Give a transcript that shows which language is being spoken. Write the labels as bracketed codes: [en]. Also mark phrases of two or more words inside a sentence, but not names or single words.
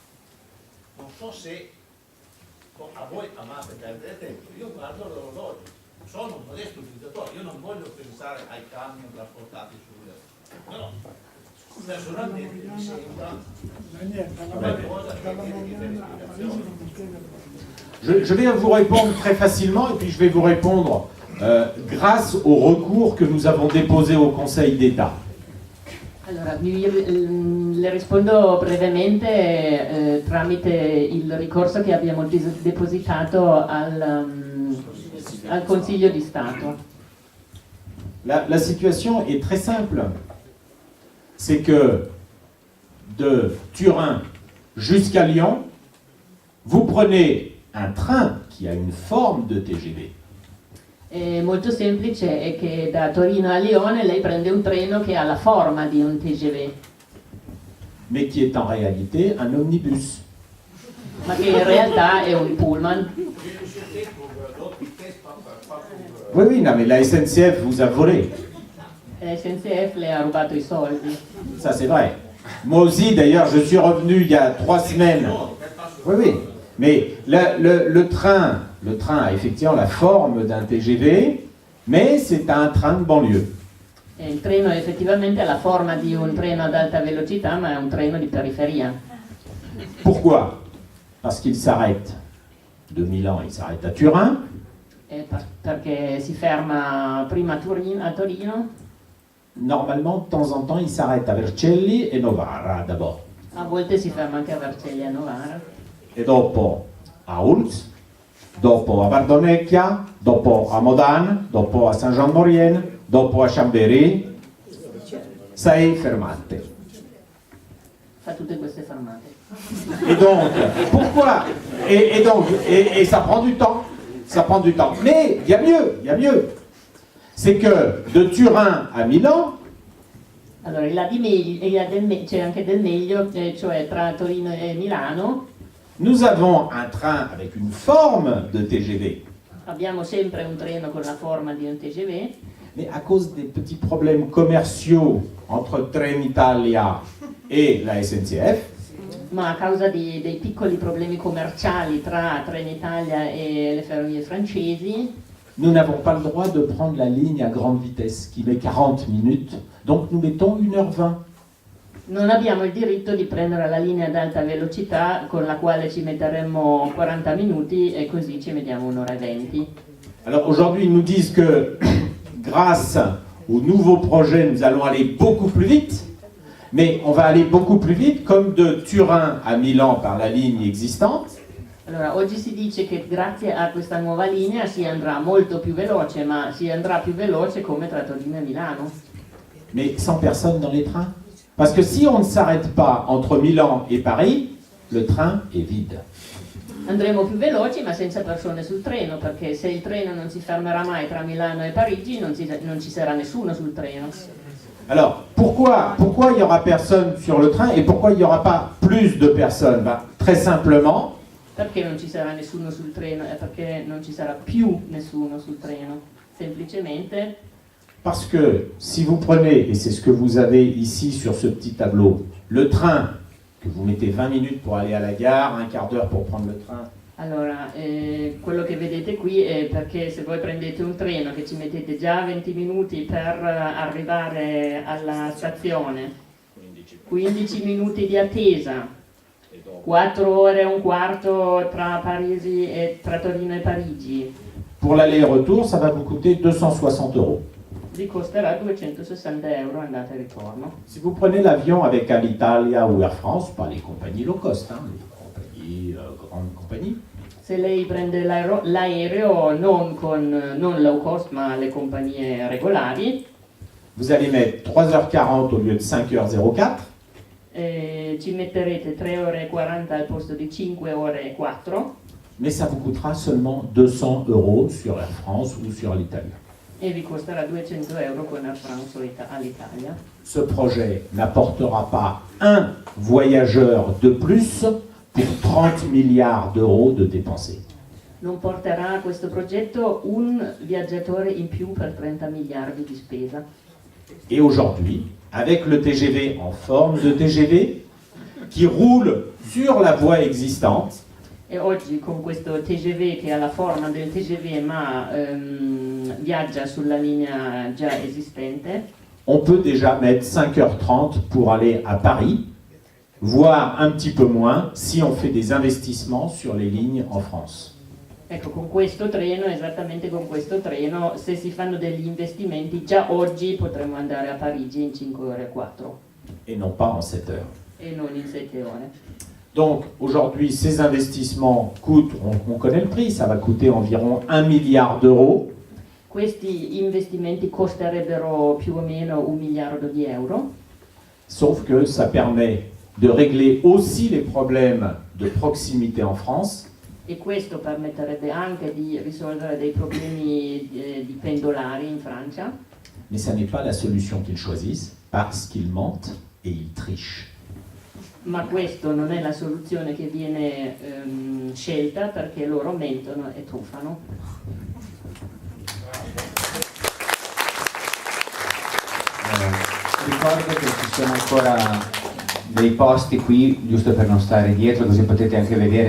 [it] Non so se a voi amate perdere tempo, io guardo l'orologio, sono un modesto utilizzatore, io non voglio pensare ai camion trasportati sulle... Però, personalmente mi sembra qualcosa che richiede spiegazioni. [fr] Je vais vous répondre très facilement et puis je vais vous répondre grâce au recours que nous avons déposé au Conseil d'État. [it] Allora, le rispondo brevemente tramite il ricorso che abbiamo depositato al Consiglio di Stato. [fr] La situation est très simple. C'est que de Turin jusqu'à Lyon, vous prenez un train qui a une forme de TGV. [it] È molto semplice, è che da Torino a Lione lei prende un treno che ha la forma di un TGV. [fr] Mais qui est en réalité un omnibus. [it] Ma che in realtà è un pullman. [fr] Oui, oui, non, mais la SNCF vous a volé. [it] SNCF le ha rubato i soldi. [fr] Ça, c'est vrai. Moi aussi, d'ailleurs, je suis revenu il y a 3 semaines. Oui, oui. Mais le train a effectivement la forme d'un TGV, mais c'est un train de banlieue. [it] Il treno effettivamente ha la forma di un treno ad alta velocità, ma è un treno di periferia. [fr] Pourquoi? Parce qu'il s'arrête de Milan, il s'arrête à Turin. [it] Perché si ferma prima a Torino. [fr] Normalement, de temps en temps, il s'arrête à Vercelli e Novara d'abord. [it] A volte si ferma anche a Vercelli e a Novara. E dopo a Ulz, dopo a Bardonecchia, dopo a Modane, dopo a Saint-Jean-de-Maurienne, dopo a Chambéry. 6 fermate. Fa tutte queste fermate. [fr] Et donc, pourquoi et ça prend du temps. Ça prend du temps. Mais il y a mieux. C'est que de Turin à Milan, [it] allora, c'è anche del meglio, cioè tra Torino e Milano. [fr] Nous avons un train avec une forme de TGV. [it] Abbiamo sempre un treno con la forma di un TGV. [fr] Mais à cause des petits problèmes commerciaux entre Trenitalia et la SNCF, [it] ma a causa dei piccoli problemi commerciali tra Trenitalia e le ferrovie francesi, [fr] nous n'avons pas le droit de prendre la ligne à grande vitesse qui met 40 minutes, donc nous mettons 1h20. [it] non abbiamo il diritto di prendere la linea ad alta velocità con la quale ci metteremmo 40 minuti e così ci mettiamo 1 ora e 20. [fr] Alors aujourd'hui, ils nous disent que grâce au nouveau projet, nous allons aller beaucoup plus vite, mais on va aller beaucoup plus vite comme de Turin à Milan par la ligne existante. [it] Allora, oggi si dice che grazie a questa nuova linea si andrà molto più veloce, ma si andrà più veloce come tra Torino e Milano. [fr] Mais sans personne dans les trains. Parce que si on ne s'arrête pas entre Milan et Paris, le train est vide. [it] Andremo più veloci ma senza persone sul treno, perché se il treno non si fermerà mai tra Milano e Parigi non ci sarà nessuno sul treno. [fr] Alors, pourquoi il n'y aura personne sur le train et pourquoi il n'y aura pas plus de personnes? Très simplement, [it] perché non ci sarà nessuno sul treno e perché non ci sarà più nessuno sul treno? Semplicemente [fr] parce que si vous prenez, et c'est ce que vous avez ici sur ce petit tableau, le train, que vous mettez 20 minutes pour aller à la gare, un quart d'heure pour prendre le train. [it] Allora, quello che vedete qui è perché se voi prendete un treno che ci mettete già 20 minuti per arrivare alla stazione 15 minuti di attesa, e dopo 4 ore e un quarto tra Torino e Parigi. [fr] Pour l'aller-retour, ça va vous coûter 260 €. [it] Vi costerà 260 euro andata e ritorno. [fr] Si vous prenez l'avion avec Alitalia ou Air France, pas les compagnies [en] low cost, [fr] hein, les compagnies, grandes compagnies, [it] Se lei prende l'aereo non [en] low cost [it] ma le compagnie regolari, [fr] vous allez mettre 3h40 au lieu de 5h04. [it] ci metterete 3 ore e 40 al posto di 5 ore e 4 [fr] Mais ça vous coûtera seulement 200 € sur Air France ou sur Alitalia. [it] e vi costerà 200 euro con Air France o all'Italia. [fr] Ce projet n'apportera pas un voyageur de plus pour 30 milliards d'euros de dépensés. [it] Non porterà questo progetto un viaggiatore in più per 30 miliardi di spesa. [fr] Et aujourd'hui, avec le TGV en forme de TGV, qui roule sur la voie existante, [it] E oggi con questo TGV che ha la forma del TGV ma viaggia sulla linea già esistente, [fr] on peut déjà mettre 5h30 pour aller à Paris, voire un petit peu moins si on fait des investissements sur les lignes en France. [it] ecco, con questo treno, esattamente con questo treno, se si fanno degli investimenti, già oggi potremmo andare a Parigi in 5 ore e 4 [fr] Et non pas en 7 heures. [it] e non in 7 ore. [fr] Donc aujourd'hui, ces investissements coûtent, on connaît le prix, ça va coûter environ 1 milliard d'euros. [it] Questi investimenti costerebbero più o meno 1 miliardo di euro, [fr] Sauf que ça permet de régler aussi les problèmes de proximité en France, [it] e questo permetterebbe anche di risolvere dei problemi di pendolari in Francia, [fr] mais ça n'est pas la solution qu'ils choisissent parce qu'ils mentent et ils trichent. [it] ma questo non è la soluzione che viene scelta perché loro mentono e truffano. Ricordo che ci sono ancora dei posti qui, giusto per non stare dietro, così potete anche vedere.